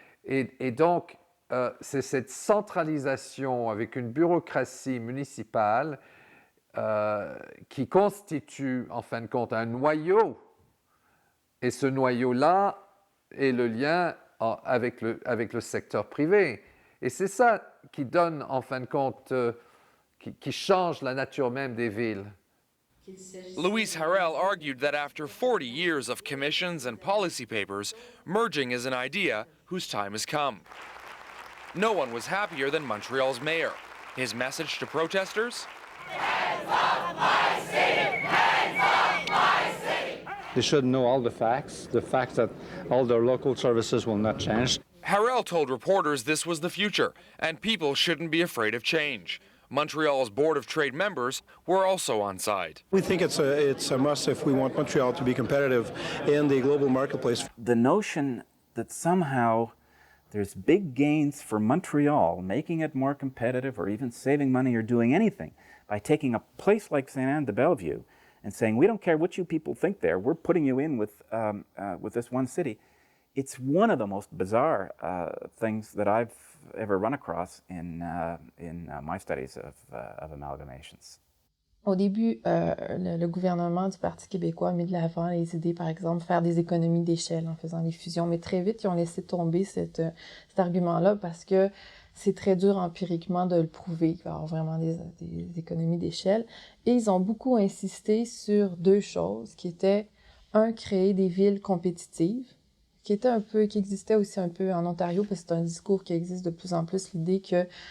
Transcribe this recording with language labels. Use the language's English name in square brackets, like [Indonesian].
[French] Et donc, c'est cette centralisation avec une bureaucratie municipale qui constitue, en fin de compte, un noyau. Et ce noyau-là est le lien avec le secteur privé. Et c'est ça qui donne, en fin de compte, qui change la nature même des villes. [English] Louise Harel argued that after 40 years of commissions and policy papers, merging is an idea whose time has come. No one was happier than Montreal's mayor. His message to protesters? Hands off my city! Hands off my city! They should know all the facts that all their local services will not change. Harel told reporters this was the future, and people shouldn't be afraid of change. Montreal's Board of Trade members were also on side. We think it's a must if we want Montreal to be competitive in the global marketplace. The notion that somehow there's big gains for Montreal, making it more competitive or even saving money or doing anything by taking a place like Sainte-Anne-de-Bellevue and saying, we don't care what you people think there, we're putting you in with this one city. It's one of the most bizarre things that I've ever run across in my studies of amalgamations. [French] Au début, le gouvernement du Parti québécois a mis de l'avant les idées, par exemple, faire des économies d'échelle en faisant des fusions. Mais très vite, ils ont laissé tomber cet argument-là parce que c'est très dur empiriquement de le prouver. Il va y avoir vraiment des économies d'échelle. Et ils ont beaucoup insisté sur deux choses qui étaient, un, créer des villes compétitives, qui existait aussi un peu en Ontario, parce que c'est un discours qui existe de plus en plus, l'idée que